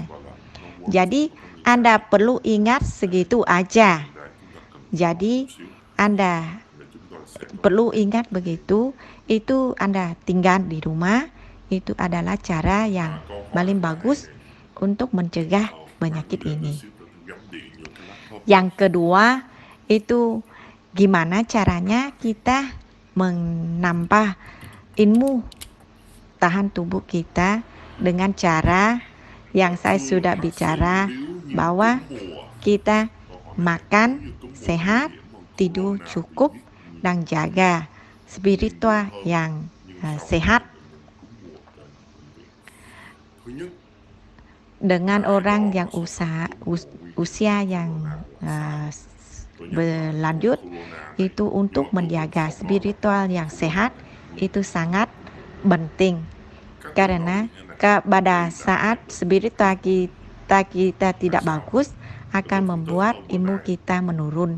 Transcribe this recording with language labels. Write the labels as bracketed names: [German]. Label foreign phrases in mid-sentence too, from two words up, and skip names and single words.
[Indonesian] Jadi Anda perlu ingat segitu aja. Jadi Anda perlu ingat begitu, itu Anda tinggal di rumah, itu adalah cara yang paling bagus untuk mencegah penyakit [Vietnamese] Để [Indonesian] ini. [Vietnamese] ship rồi tôi gắm điện vô cái laptop. [Indonesian] Yang kedua itu gimana caranya kita menambah ilmu tahan tubuh kita dengan cara yang saya sudah bicara bahwa kita makan sehat, tidur cukup, dan jaga spiritual yang sehat. [Vietnamese] Thứ nhất, [Indonesian] Dengan orang yang usia yang berlanjut itu untuk menjaga spiritual yang sehat itu sangat penting karena pada saat spiritual kita tidak bagus akan membuat ilmu kita menurun.